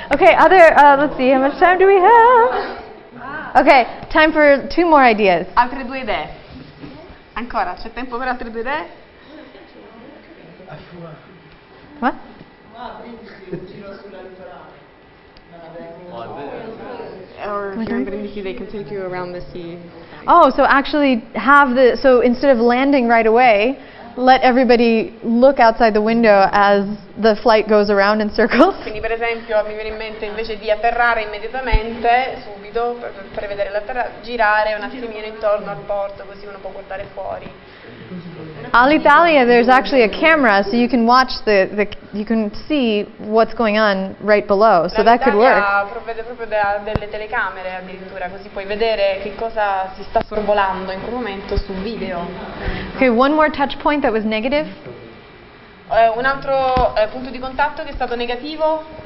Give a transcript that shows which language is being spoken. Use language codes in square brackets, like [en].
[en] Okay, let's see, how much time do we have? Okay, time for 2 more ideas. [it] Altre 2 idee. Ancora, c'è tempo per altre 2 idee? [en] What? Or if you're in Brindisi, they can take you around the sea. Oh, so actually so instead of landing right away, let everybody look outside the window as the flight goes around in circles. [it] Quindi per esempio mi viene in mente, invece di atterrare immediatamente, subito, per vedere l'atterraggio, girare un attimino intorno al porto, così uno può guardare fuori. [en] All'Italia, there's actually a camera, so you can watch you can see what's going on right below. So that could work. [it] Provvede proprio delle telecamere addirittura, così puoi vedere che cosa si sta sorvolando in quel momento su video. [en] Okay, one more touch point that was negative. [it] Un altro punto di contatto che è stato negativo?